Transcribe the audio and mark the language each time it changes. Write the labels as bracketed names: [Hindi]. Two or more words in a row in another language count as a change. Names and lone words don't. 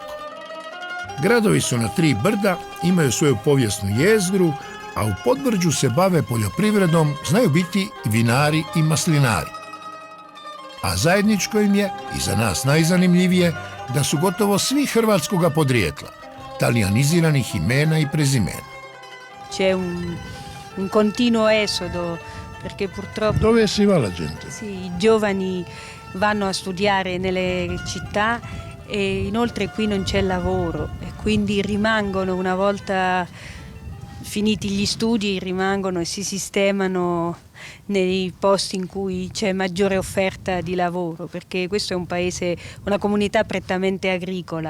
[Croatian] Gradovi su na 3 brda, imaju svoju povijesnu jezgru, a u podbrđu se bave poljoprivredom, znaju biti i vinari i maslinari. A zajedničko im je, i za nas najzanimljivije, da su gotovo svi hrvatskoga podrijetla, talijaniziranih imena i prezimena. [Italian] C'è un continuo esodo, perché purtroppo Dove si va la gente? sì, i giovani vanno a studiare nelle città e inoltre qui non c'è lavoro e quindi rimangono, una volta finiti gli studi, rimangono e si sistemano nei posti in cui c'è maggiore offerta di lavoro, perché questo è un paese, una comunità prettamente agricola.